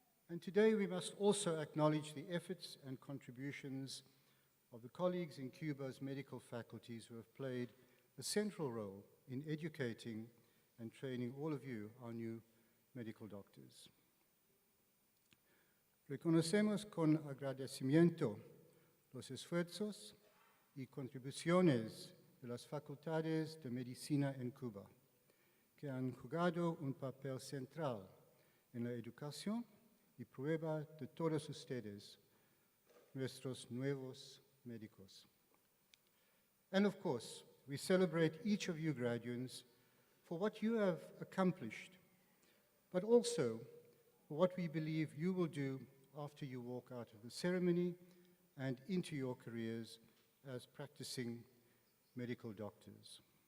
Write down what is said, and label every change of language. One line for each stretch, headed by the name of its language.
English: And today we must also acknowledge the efforts and contributions of the colleagues in Cuba's medical faculties who have played a central role in educating and training all of you, our new medical doctors.
Spanish: Reconocemos con agradecimiento los esfuerzos y contribuciones de las facultades de medicina en Cuba, que han jugado un papel central en la educación y prueba de todos ustedes, nuestros nuevos médicos.
English: And of course, we celebrate each of you graduates for what you have accomplished, but also for what we believe you will do after you walk out of the ceremony and into your careers as practicing medical doctors.